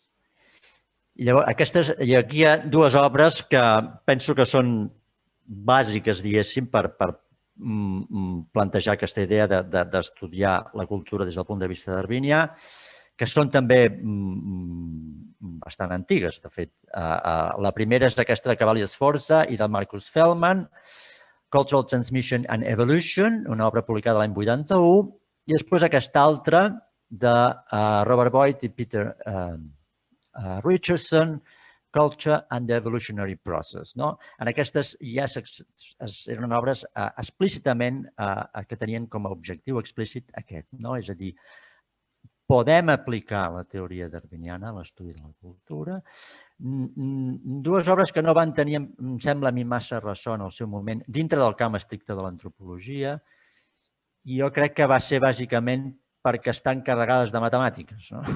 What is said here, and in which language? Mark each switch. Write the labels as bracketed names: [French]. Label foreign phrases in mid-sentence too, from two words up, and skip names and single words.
[Catalan] Llavors, aquí hi ha dues obres que penso que són bàsiques, diguéssim, per plantejar aquesta idea d'estudiar la cultura des del punt de vista darwinià, que són també bastant antigues, de fet. La primera és aquesta de Cavalli Sforza i de Marcus Feldman, Cultural Transmission and Evolution, una obra publicada l'any 81, i després aquesta altra de Robert Boyd i Peter Richardson, Culture and the Evolutionary Process. En aquestes ja eren obres explícitament que tenien com a objectiu explícit aquest, és a dir, podem aplicar la teoria darwiniana a l'estudi de la cultura. Dues obres que no van tenir, em sembla a mi, massa ressò en el seu moment, dintre del camp estricte de l'antropologia, i jo crec que va ser bàsicament perquè estan carregades de matemàtiques.